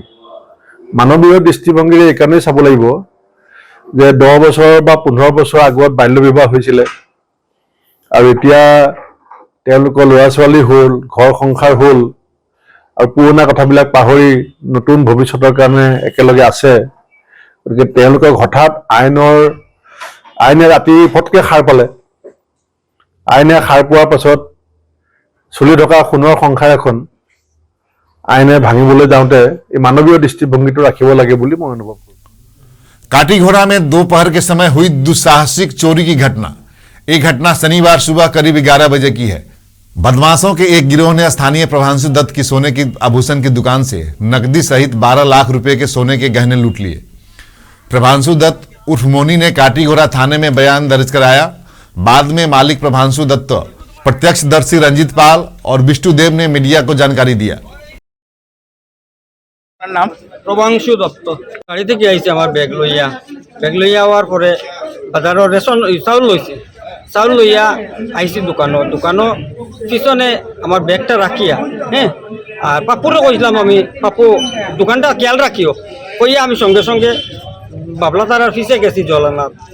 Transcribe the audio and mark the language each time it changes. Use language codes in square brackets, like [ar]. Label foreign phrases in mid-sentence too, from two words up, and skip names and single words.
[as] মানৱীয় দৃষ্টিভংগীৰে এইকাৰণেই চাব লাগিব যে 10 বছৰ বা 15 বছৰ আগত বাল্য বিবাহ হৈছিলে আৰু এতিয়া তেওঁলোকৰ ল'ৰা ছোৱালী হ'ল ঘৰ সংসাৰ হ'ল আৰু পুৰণা কথাবিলাক পাহৰি নতুন ভৱিষ্যতৰ কাৰণে একেলগে আছে গতিকে তেওঁলোকক হঠাৎ আইনে ৰাতি ফটকে সাৰ পালে আইনে সাৰ পোৱাৰ পাছত চলি থকা সোণৰ সংসাৰ এখন আইনে ভাঙিবলৈ যাওঁতে এই মানৱীয় দৃষ্টিভংগীটো ৰাখিব লাগে বুলি মই অনুভৱ কৰোঁ। [hi] काटीघोड़ा में दोपहर के समय हुई दुस्साहसिक चोरी की घटना। एक घटना शनिवार सुबह करीब 11 बजे की है। बदमाशों के एक गिरोह ने स्थानीय प्रभांशु दत्त की सोने की आभूषण की दुकान से नकदी सहित 12 लाख रुपए के सोने के गहने लूट लिए। प्रभांशु दत्त उर्फ मोनी ने काटीघोड़ा थाने में बयान दर्ज कराया। बाद में मालिक प्रभांशु दत्त, प्रत्यक्षदर्शी रंजित पाल और विष्णुदेव ने मीडिया को जानकारी दिया। [bn] নাম প্রভাংশু দত্ত গাড়ি থেকে আইছে আমার ব্যাগ লইয়া হওয়ার পরে বাজারের রেশন চাউল লইয়া আইছি দোকানো পিছনে আমার ব্যাগটা রাখিয়া হ্যাঁ আর পাপুরও কইছিলাম আমি পাপু দোকানটা খেয়াল রাখিও কইয়া আমি সঙ্গে সঙ্গে বাবলা তারার পিছে গেছি জলানাথ